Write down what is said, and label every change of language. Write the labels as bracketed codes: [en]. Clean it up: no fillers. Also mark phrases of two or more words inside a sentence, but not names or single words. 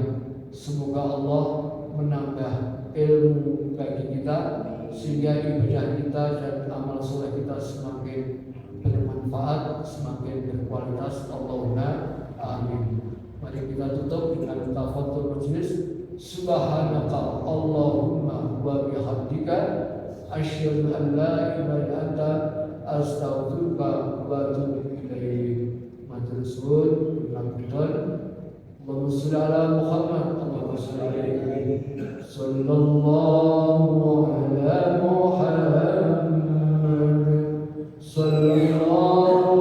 [id] Semoga Allah menambah ilmu bagi kita sehingga ibadah kita dan amal soleh kita semakin bermanfaat, semakin berkualitas. [ar] اللهم آمين. [id] Mari kita tutup dengan tafakur majlis. [ar] سبحانك اللهم وبحمدك أشهد أن لا إله إلا أنت أستغفرك وأتوب إليك. [jv] Matur suwun, [ar] اللهم صل على محمد اللهم صل صلى الله على محمد صلى الله